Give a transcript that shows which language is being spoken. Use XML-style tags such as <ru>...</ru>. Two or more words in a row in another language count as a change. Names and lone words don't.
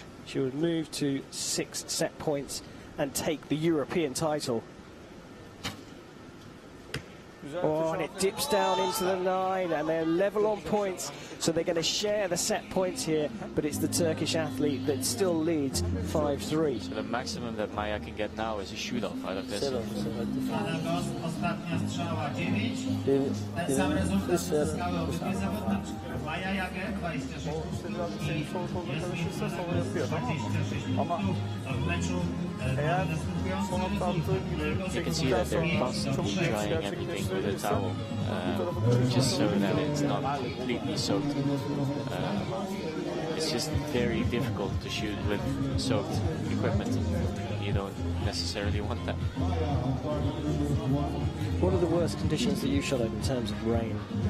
<en>She would move to 6 set points and take the European title. Oh, and it dips down into the 9, and they're level on points, so they're going to share the set points here, but it's the Turkish athlete that still leads 5-3. So the maximum that Maja can get now is a shoot-off out of this.</en> <pl>Anagos, ostatnia strzała 9. Ten sam rezultat uzyskały obydwie zawodniczki. Maja Jager 26 punktów i</pl> <tr>Ama eğer son attığı</tr> <en>You can see that they're constantly drying everything with a towel, just so that it's not completely soaked. It's just very difficult to shoot with soaked equipment. You don't necessarily want that. What are the worst conditions that you shot in terms of rain?</en>